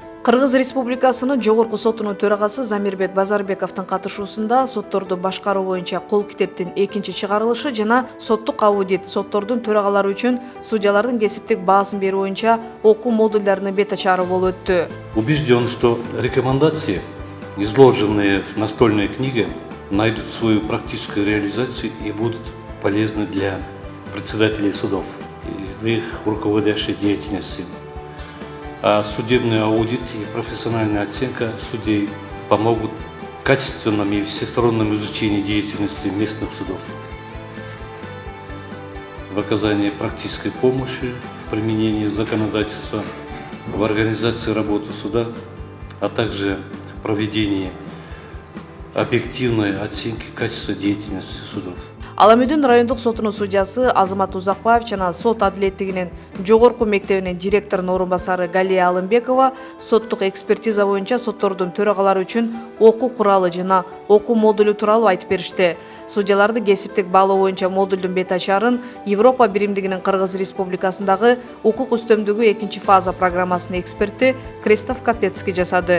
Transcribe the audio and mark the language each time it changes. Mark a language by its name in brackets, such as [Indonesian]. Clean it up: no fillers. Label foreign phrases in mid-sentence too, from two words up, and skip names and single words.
[Kyrgyz] Кыргыз Республикасынын Жогорку сотунун төрагасы Замирбек Базарбековдун катышуусунда сотторду башкаруу боюнча кол китептин экинчи чыгарылышы жана соттук аудит, соттордун төрагалары үчүн судьялардын кесиптик баасын берүү боюнча окуу модулдарынын бет ачары болуп өттү. [Russian] Убежден, что рекомендации, изложенные в настольной книге, найдут свою практическую реализацию и будут полезны для председателей судов и для их руководящей деятельности. А судебный аудит и профессиональная оценка судей помогут в качественном и всестороннем изучении деятельности местных судов, в оказании практической помощи в применении законодательства, в организации работы суда, а также в проведении объективной оценки качества деятельности судов. [Kyrgyz] Аламүдүн райондук сотунун судьясы Азамат Узакбаев жана сот адилеттигинин жогорку мектебинин директорунун орун басары Галия Алымбекова соттук экспертиза боюнча соттордун төрагалары үчүн окуу куралы жана окуу модулу тууралуу айтып беришти. Судьяларды кесиптик баалоо боюнча модулдун бет ачарын Европа биримдигинин Кыргыз Республикасындагы укук үстөмдүгү экинчи фаза программасынын эксперти Кристоф Капецкий жасады.